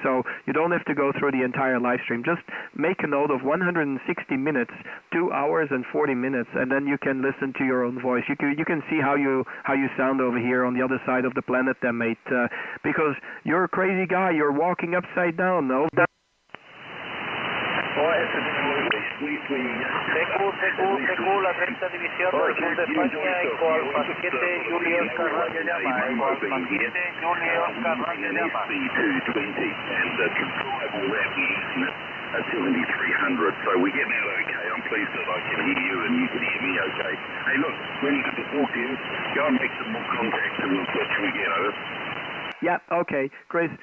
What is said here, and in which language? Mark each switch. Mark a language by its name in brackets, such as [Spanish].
[English] So you don't have to go through the entire live stream. Just make a note of 160 minutes, 2 hours and 40 minutes, and then you can listen to your own voice. You can see how you sound over here on the other side of the planet there, mate, because you're a crazy guy. You're walking upside down, no? Oh, absolutely. [Spanish] Según la tercera división del sur de España, Eco Alfa 7, Julio Oscar Radio Llama, Eco Alfa 7, Julio Oscar Radio Llama. [English] SB220 and control that using it at 7300, so we're getting out okay. I'm pleased that I can hear you and you can hear me okay. Hey, look, really good to talk to you. Go and make some more contacts and we'll catch you again, over. Yeah, okay, Chris.